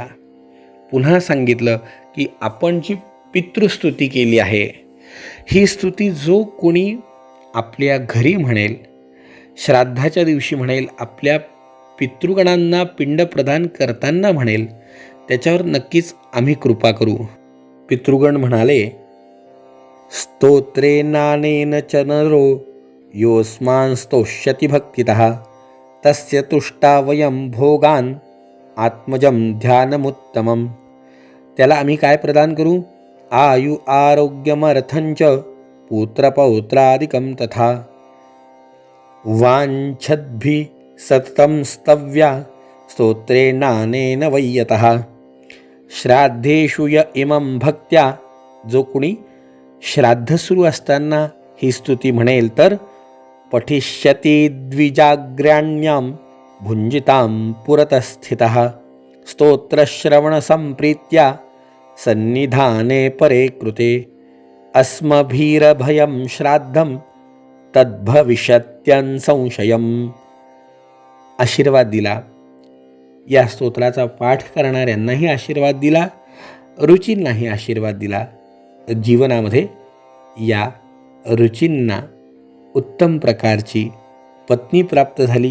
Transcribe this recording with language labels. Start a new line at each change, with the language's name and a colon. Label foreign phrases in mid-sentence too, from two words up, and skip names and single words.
Marathi: पुन्हा सांगितलं की आपण जी पितृस्तुती केली आहे, ही स्तुती जो कोणी आपल्या घरी म्हणेल, श्राद्धाच्या दिवशी म्हणेल, आपल्या पितृगणांना पिंड प्रदान करताना म्हणेल, त्याच्यावर नक्कीच आम्ही कृपा करू. पितृगण म्हणाले,
Sanskrit: स्तोत्रे नानेन च नरो योस्मान् स्तोष्यति भक्तितः तस्य तुष्टा वयं भोगान आत्मजं ध्यानमुत्तमं.
Marathi: त्याला आम्ही काय प्रदान करू?
Sanskrit: आयु आरोग्यमर्थंच पुत्रपौत्रादिकं तथा वाञ्छद्भिः सततं स्तव्या स्तोत्रे नानेन वय्यतः. श्राद्धेषु य इमं भक्त्या,
Marathi: जो कुणी श्राद्ध सुरू असताना ही स्तुती म्हणेल तर
Sanskrit: पठिष्यति द्विजाग्र्याण्यां भुञ्जितां पुरतस्थितः स्तोत्रश्रवणसंप्रीत्या सन्निधाने परे कृते अस्मभीरभयं श्राद्धं तद्भविष्यत्यंसंशयम्.
Marathi: आशीर्वाद दिला. या स्तोत्राचा पाठ करणाऱ्यांनाही आशीर्वाद दिला, रुचींनाही आशीर्वाद दिला. जीवनामध्ये या रुचींना उत्तम प्रकारची पत्नी प्राप्त झाली.